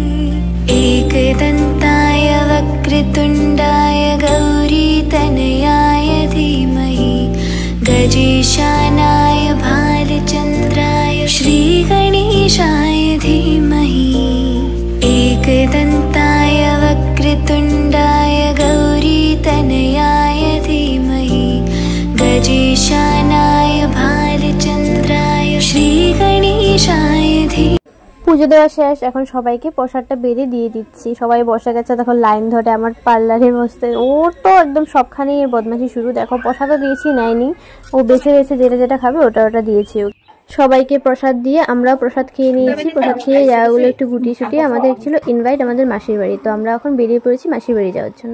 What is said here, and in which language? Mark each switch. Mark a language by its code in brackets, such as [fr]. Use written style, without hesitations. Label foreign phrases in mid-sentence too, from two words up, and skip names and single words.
[sa] एकदन्ताय वक्रतुण्डाय गौरीतनयाय धीमहि गजेशानाय भालचन्द्राय श्रीगणेशाय धीमहि एकदन्ताय वक्रतुण्डाय गौरीतनयाय धीमहि गजेशानाय भालचन्द्राय श्रीगणेशाय धीमहि। [bn] পুজো দেওয়া শেষ, এখন সবাইকে প্রসাদটা বেড়ে দিয়ে দিচ্ছি। সবাই বসে গেছে, দেখো লাইন ধরে আমার পার্লারে বসতে। ওর তো একদম সবখানেই এর বদমাশি শুরু। দেখো প্রসাদও দিয়েছি, নেয়নি, ও বেছে বেছে যেটা যেটা খাবে ওটা ওটা দিয়েছি। সবাইকে প্রসাদ দিয়ে আমরাও প্রসাদ খেয়ে নিয়েছি। প্রসাদ খেয়ে জায়গাগুলো একটু গুটিয়ে ছুটিয়ে আমাদের ছিল ইনভাইট আমাদের মাসির বাড়ি, তো আমরা এখন বেরিয়ে পড়েছি মাসির বাড়ি যাওয়ার জন্য।